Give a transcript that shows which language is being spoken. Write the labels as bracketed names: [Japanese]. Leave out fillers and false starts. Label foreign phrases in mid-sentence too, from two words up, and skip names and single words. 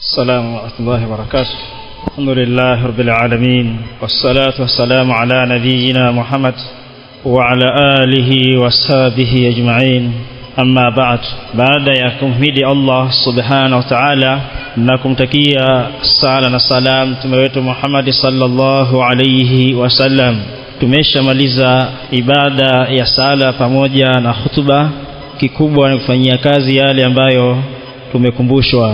[Arabic] السلام ورحمة الله وبركاته. الحمد لله رب العالمين، والصلاة والسلام على نبينا محمد وعلى آله وصحبه أجمعين. أما بعد [Swahili] ya kumhimidi Allah [Arabic] سبحانه وتعالى [Swahili] na kumtakia sala na salam mtume wetu Muhammad [Arabic] صلى الله عليه وسلم, [Swahili] tumeshamaliza ibada ya sala pamoja na hutuba. Kikubwa ni kufanyia kazi yale ambayo tumekumbushwa.